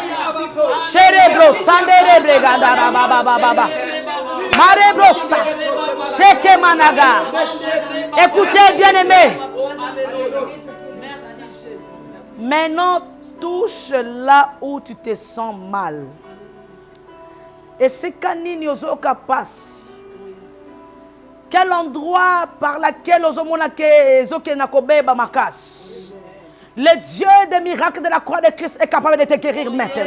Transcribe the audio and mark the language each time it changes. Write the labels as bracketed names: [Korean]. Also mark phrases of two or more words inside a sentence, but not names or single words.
[French] Cerebro sanderebre gandara baba baba. Marebrosa. Cheke managa. Écoutez bien aimé. Maintenant touche là où tu te sens mal. Et c'est kanini ozoka passe. Quel endroit par lequel le Dieu des miracles de la croix de Christ est capable de te guérir maintenant.